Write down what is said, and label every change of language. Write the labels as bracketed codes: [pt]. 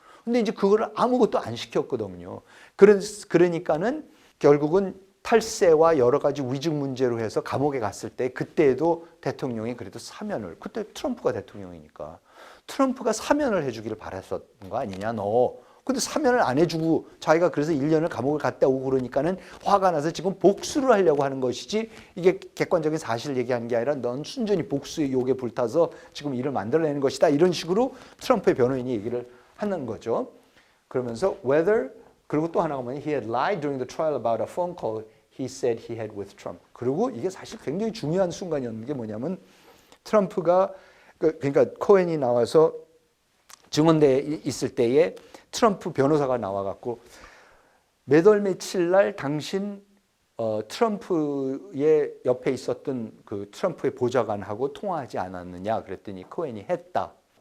[ko] 근데 이제 그거를 아무것도 안 시켰거든요. 그러니까는 결국은 탈세와 여러 가지 위증 문제로 해서 감옥에 갔을 때 그때도 대통령이 그래도 사면을, 그때 트럼프가 대통령이니까 트럼프가 사면을 해주기를 바랐었던 거 아니냐 너. 근데 사면을 안 해주고 자기가 그래서 1년을 감옥을 갔다 오고 그러니까는 화가 나서 지금 복수를 하려고 하는 것이지, 이게 객관적인 사실을 얘기하는 게 아니라 넌 순전히 복수의 욕에 불타서 지금 일을 만들어내는 것이다, 이런 식으로 트럼프의 변호인이 얘기를 하는 거죠. 그러면서 [en] whether, [ko] 그리고 또 하나가 뭐냐, [en] he had lied during the trial about a phone call he said he had with Trump. [ko] 그리고 이게 사실 굉장히 중요한 순간이었는 게 뭐냐면, 트럼프가 그러니까 코엔이 나와서 증언대에 있을 때에 트럼프 변호사가 나와갖고 몇 월 며칠 날 당신 트럼프의 옆에 있었던 그 트럼프의 보좌관하고 통화하지 않았느냐 그랬더니 코엔이 했다.